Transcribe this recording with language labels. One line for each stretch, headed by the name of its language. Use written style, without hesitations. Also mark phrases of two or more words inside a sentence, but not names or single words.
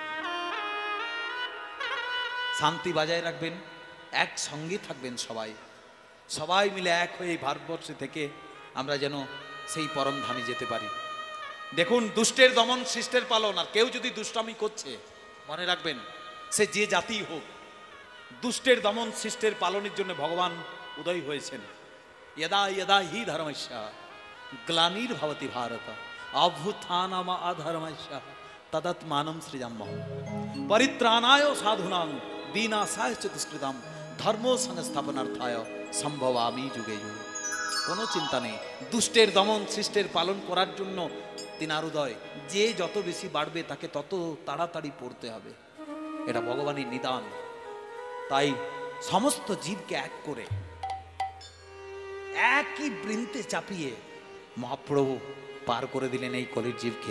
Bangla: শান্তি বজায় রাখবেন, একসঙ্গে থাকবেন সবাই, সবাই মিলে এক হয়ে ভারতবর্ষে থেকে আমরা যেন সেই পরম ধামে যেতে পারি। দেখুন, দুষ্টের দমন শিষ্টের পালন। আর কেউ যদি দুষ্টামি করছে, মনে রাখবেন সে যে জাতি হোক, দুষ্টের দমন শিষ্টের পালনের জন্য ভগবান উদয় হয়েছেন।
Sanskrit: यदा यदा हि धर्मस्य ग्लानिर्भवति भारत अभ्युत्थानम् अधर्मस्य तदात्मानं सृजाम्यहम् परित्राणाय साधूनां विनाशाय च दुष्कृतां धर्म संस्थापनार्थाय সম্ভবামি যুগে যুগে।
Bangla: কোনো চিন্তা নেই, দুষ্টের দমন সৃষ্টের পালন করার জন্য তিনার উদয়। যে যত বেশি বাড়বে তাকে তত তাড়াতাড়ি পড়তে হবে, এটা ভগবানের নিদান। তাই সমস্ত জীবকে এক করে একই বৃন্তে চাপিয়ে মহাপ্রভু পার করে দিলেন এই কলির জীবকে।